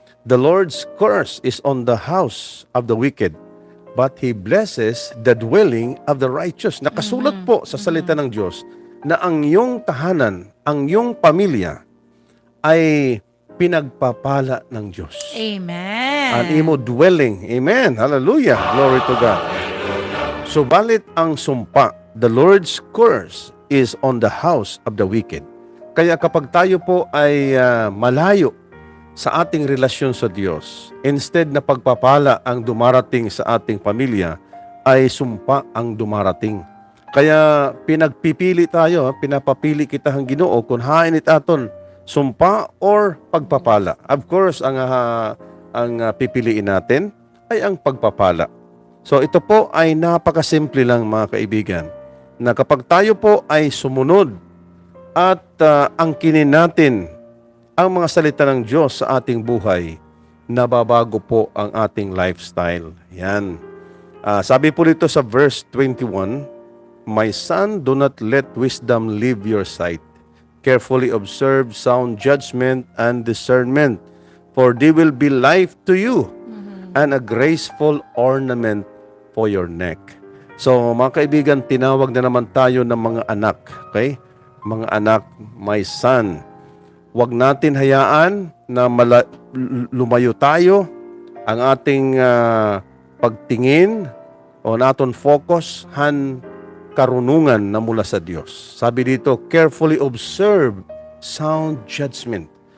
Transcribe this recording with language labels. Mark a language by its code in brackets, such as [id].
[en] The Lord's curse is on the house of the wicked, but He blesses the dwelling of the righteous. [tl] Nakasulat po sa salita ng Diyos na ang iyong tahanan, ang iyong pamilya ay pinagpapala ng Diyos. [en] Amen. [ceb] Ang imo [en] dwelling. Amen. Hallelujah. Glory to God. [tl] Subalit ang sumpa, [en] the Lord's curse is on the house of the wicked. [tl] Kaya kapag tayo po ay malayo sa ating relasyon sa Diyos, instead na pagpapala ang dumarating sa ating pamilya, ay sumpa ang dumarating. Kaya pinagpipili tayo, pinapapili kita ang Ginoo kung hain itaton, sumpa or pagpapala. Of course, ang pipiliin natin ay ang pagpapala. So ito po ay napakasimple lang, mga kaibigan, na kapag tayo po ay sumunod at angkinin natin ang mga salita ng Diyos sa ating buhay, nababago po ang ating lifestyle. Yan. Sabi po dito sa verse 21, [en] My son, do not let wisdom leave your sight. Carefully observe sound judgment and discernment, for they will be life to you and a graceful ornament for your neck. [tl] So, mga kaibigan, tinawag na naman tayo ng mga anak. Okay? Mga anak, [en] my son. [tl] Huwag natin hayaan na lumayo tayo ang ating pagtingin o naton focus karunungan na mula sa Diyos. Sabi dito, [en] carefully observe sound judgment.